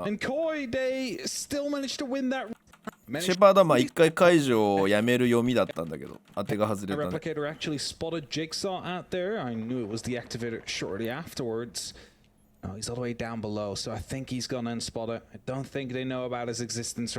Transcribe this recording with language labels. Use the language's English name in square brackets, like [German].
[English] And Koi, they still managed to win that. [Japanese] シェパードはまあ1回解除をやめる読みだったんだけど当てが外 [English] The [Japanese] れたね [English] replicator actually spotted Jigsaw out there. I knew it was the activator shortly afterwards. Oh, he's all the way down below, so I think he's gonna unspot it. I don't think they know about his existence